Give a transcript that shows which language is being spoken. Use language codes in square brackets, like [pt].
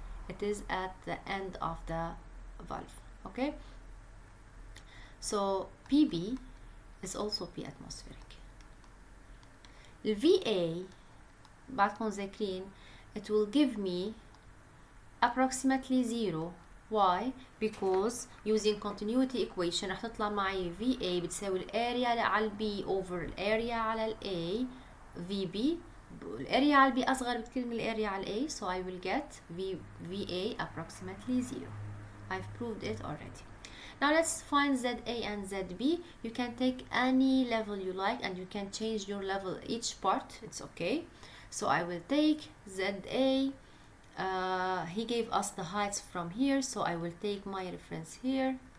[en] It is at the end of the valve. Okay? So PB is also P atmospheric. VA, [ar] بعدكم ذاكرين, [en] it will give me approximately 0. Why? Because using continuity equation [ar] راح تطلع معي VA بتساوي الاريا على البي over الاريا على الA VB. الاريا على البي أصغر بكثير من الاريا على الA, [en] so I will get VA approximately 0. I've proved it already. Now let's find ZA and ZB. You can take any level you like and you can change your level each part, it's okay. So I will take ZA he gave us the heights from here, so I will take my reference here.